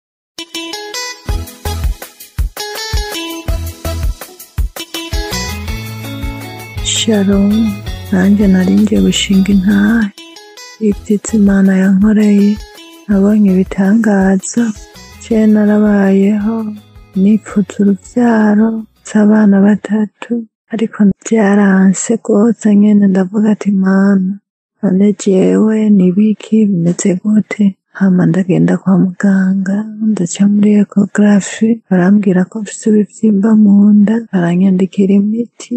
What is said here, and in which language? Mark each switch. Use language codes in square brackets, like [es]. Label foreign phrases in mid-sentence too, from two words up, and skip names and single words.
[rn] Shalom. Nanjye nari ngiye gushinga intahe ibyiza Imana yankoreye, nabonye ibitangaza. Je narabayeho nipfuza urubyaro z'abana 3, ariko byaranse rwose. Nyene ndavuga ati Mana none jewe nibiki bimeze gute? Hama ndagenda kwa muganga, ndaca muri ecography, barambwira ko mfise ibivyimba mu nda, baranyandikira imiti.